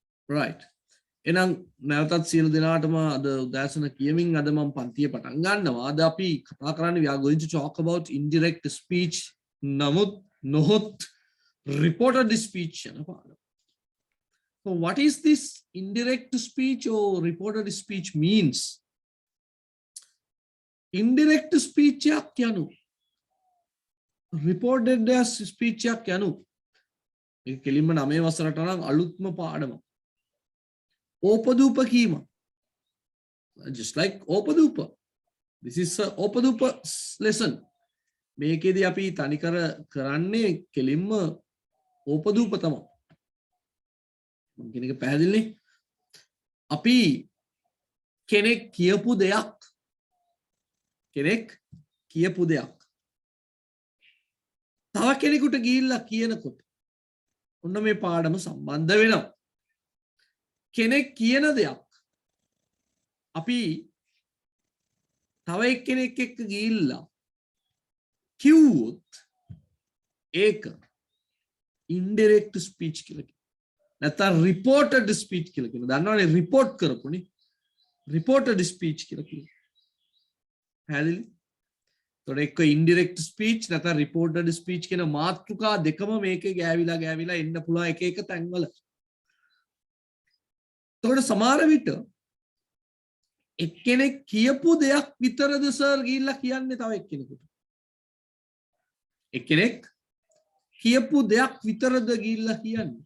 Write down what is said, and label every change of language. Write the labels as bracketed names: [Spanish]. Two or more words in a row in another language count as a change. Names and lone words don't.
[Sinhala] right එහෙනම් නැවතත් සියලු දෙනාටම අද උදෑසන කියමින් අද මම පන්තිය පටන් ගන්නවා. අද අපි කතා කරන්නේ [English] we are going to talk about indirect speech [Sinhala] නමුත් නොහොත් [English] reported speech [Sinhala] යන පාඩම. [English] So what is this indirect speech or reported speech means? Indirect speech [Sinhala] යක් යනු [English] reported speech [Sinhala] යක් යනු මේ කෙලින්ම 9 වසරට නම් අලුත්ම පාඩමක්. ඕපදූප කීම [English] just like [Sinhala] ඕපදූප. [English] This is a ඕපදූප lesson. [Sinhala] මේකේදී අපි තනිකර කරන්නේ කෙලින්ම ඕපදූප තමයි. මම කියන එක පැහැදිලිනේ. අපි කෙනෙක් කියපු දෙයක් තව කෙනෙකුට ගිහිල්ලා කියනකොට ඔන්න මේ පාඩම සම්බන්ධ වෙනවා. කෙනෙක් කියන දෙයක් අපි තව එක්කෙනෙක් එක්ක ගිහිල්ලා කිව්වොත් ඒක [English] indirect speech [Sinhala] කියලා කියනවා. නැත්නම් [English] reported speech [Sinhala] කියලා කියනවා. දන්නවනේ report කරපුනේ [English] reported speech [Sinhala] කියලා කියනවා. හැදෙලි. ඒතකොට එක්ක [English] indirect speech [Sinhala] නැත්නම් [English] reported speech [Sinhala] කියන මාතෘකා දෙකම මේකේ ගෑවිලා එන්න පුළුවන් එක තැන්වල. එතකොට සමහර විට එක්කෙනෙක් කියපු දෙයක් විතරද සර් ගිහිල්ලා කියන්නේ තව එක්කෙනෙකුට. එක්කෙනෙක් කියපු දෙයක් විතරද ගිහිල්ලා කියන්නේ.